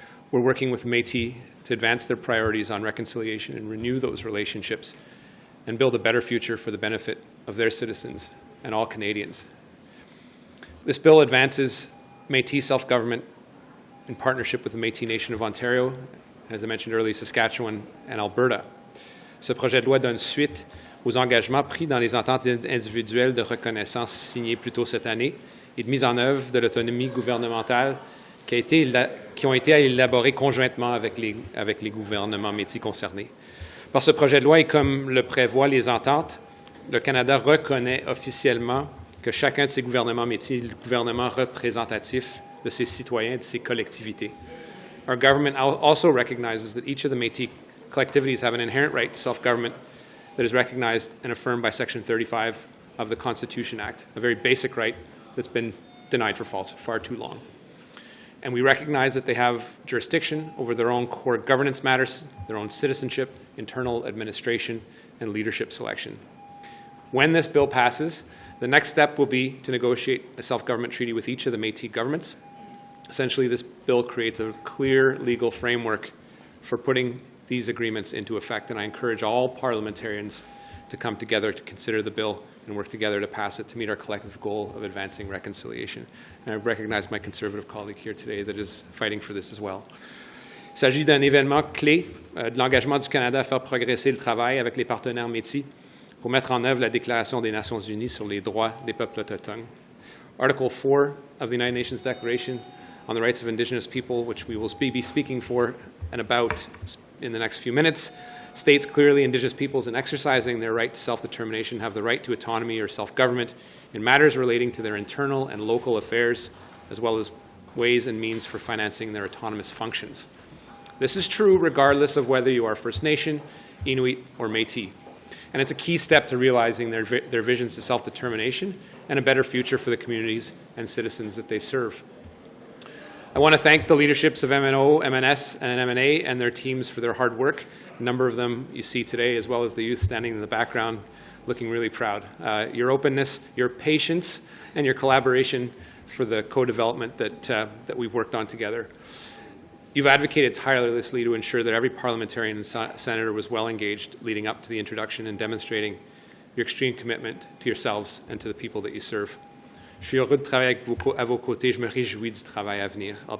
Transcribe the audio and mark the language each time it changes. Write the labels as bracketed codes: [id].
[en] We're working with Métis to advance their priorities on reconciliation and renew those relationships and build a better future for the benefit of their citizens and all Canadians. This bill advances Métis self-government in partnership with the Métis Nation of Ontario, as I mentioned earlier, Saskatchewan and Alberta. [fr] Ce projet de loi donne suite aux engagements pris dans les ententes individuelles de reconnaissance signées plus tôt cette année et de mise en œuvre de l'autonomie gouvernementale qui ont été élaborées conjointement avec les gouvernements métis concernés. Par ce projet de loi, et comme le prévoient les ententes, le Canada reconnaît officiellement que chacun de ces gouvernements métis est le gouvernement représentatif de ses citoyens et de ses collectivités. [en] Our government also recognizes that each of the Métis collectivities have an inherent right to self-government that is recognized and affirmed by Section 35 of the Constitution Act, a very basic right that's been denied for far too long. And we recognize that they have jurisdiction over their own core governance matters, their own citizenship, internal administration, and leadership selection. When this bill passes, the next step will be to negotiate a self-government treaty with each of the Métis governments. Essentially, this bill creates a clear legal framework for putting these agreements into effect, and I encourage all parliamentarians to come together to consider the bill and work together to pass it to meet our collective goal of advancing reconciliation. And I recognize my Conservative colleague here today that is fighting for this as well. [fr] Il s'agit d'un événement clé de l'engagement du Canada à faire progresser le travail avec les partenaires Métis pour mettre en œuvre la Déclaration des Nations Unies sur les droits des peuples autochtones. [en] Article 4 of the United Nations Declaration on the Rights of Indigenous People, which we will be speaking for and about in the next few minutes, states clearly Indigenous peoples in exercising their right to self-determination have the right to autonomy or self-government in matters relating to their internal and local affairs, as well as ways and means for financing their autonomous functions. This is true regardless of whether you are First Nation, Inuit, or Métis. And it's a key step to realizing their visions to self-determination and a better future for the communities and citizens that they serve. I want to thank the leaderships of MNO, MNS, and MNA and their teams for their hard work. A number of them you see today, as well as the youth standing in the background, looking really proud. Your openness, your patience, and your collaboration for the co-development that we've worked on together. You've advocated tirelessly to ensure that every parliamentarian and senator was well engaged leading up to the introduction and demonstrating your extreme commitment to yourselves and to the people that you serve. [fr] Je suis heureux de travailler à vos côtés. Je me réjouis du travail à venir.